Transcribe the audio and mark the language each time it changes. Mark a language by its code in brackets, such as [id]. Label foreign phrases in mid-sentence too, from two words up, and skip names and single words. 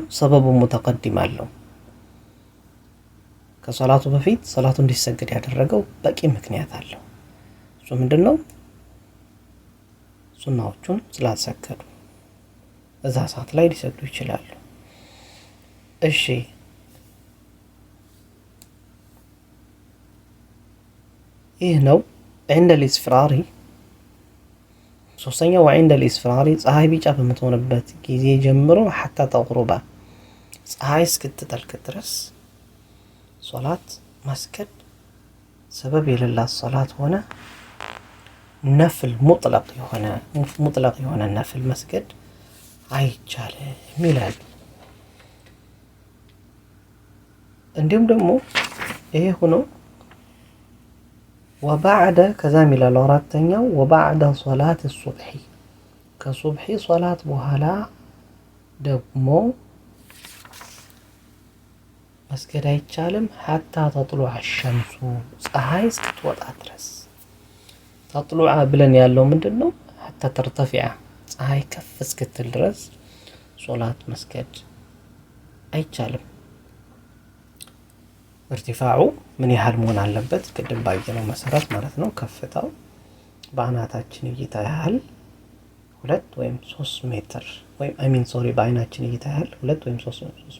[am] ሰበቡ ሙተቀድም አለው። ከሶላቱ በፊት ሶላቱ እንዲሰገድ ያደረገው በቂ ምክንያት አለው። እሱ ምንድነው? ሱናዎቹን ስላልሰገዱ እዛ ሰዓት ላይ ሊሰግዱ ይችላሉ። እሺ ይህ ነው [ar] عند الإسفرار [am] ሶስተኛው [ar] وعند الإسفرار [am] ፀሐይ ቢጫ በምትሆንበት ጊዜ ጀምሮ [ar] حتى تغرب [am] ፀሐይ እስክትጠልቅ ድረስ ሶላት መስገድ ሰበብ የሌላት ሶላት ሆነ [ar] نفل مطلق [am] የሆነ ነፍል መስገድ አይቻልም ይላል። እንዲሁም ደግሞ ይሄ ሆኖ ወባዕደ ከዛም ይላል አራተኛው [ar] وبعد صلاة الصبح [am] ከሱብሒ ሶላት በኋላ ደግሞ መስገድ አይቻልም [ar] حتى تطلع الشمس [am] ፀሐይ እስክትወጣ ድረስ ተጥሉዓ ብለን ያለው ምንድነው? [ar] حتى ترتفع [am] ፀሐይ ከፍ እስክትል ድረስ ሶላት መስገድ አይቻልም። ارتفاعው ምን ያህል መሆን አለበት? ቅድም ባየነው መሰረት ማለት ነው። ከፍታው በአናታችን እይታ ያህል 2 ወይም 3 ሜትር ወይም በአይናችን እይታ ያህል 2 ወይም 3